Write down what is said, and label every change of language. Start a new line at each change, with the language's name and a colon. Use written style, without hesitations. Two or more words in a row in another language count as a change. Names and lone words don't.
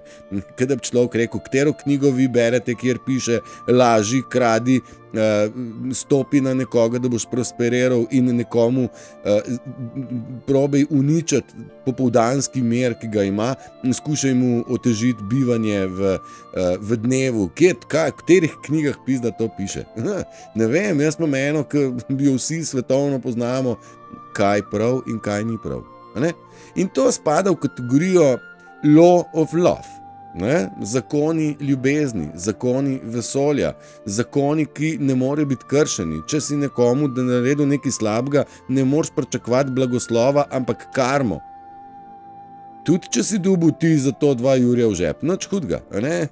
Slovenian: Kada bi človek rekel, katero knjigo vi berete, kjer piše laži, kradi, stopi na nekoga, da boš prosperiral in nekomu probaj uničiti popoldanski mir, ki ga ima, in skušaj mu otežiti bivanje v dnevu. Katerih knjigah pizda to piše? Ne vem, jaz imam eno, ki bi jo vsi svetovno poznamo, kaj prav in kaj ni prav. Ne? In to spada v kategorijo
English: law of love.
Slovenian: Ne? Zakoni ljubezni, zakoni vesolja, zakoni, ki ne more biti kršeni. Če si nekomu da naredil nekaj slabega, ne moreš pričakovati blagoslova, ampak karmo. Tudi če si dobil ti za to 2 jurja v žep, nič hudega, ne?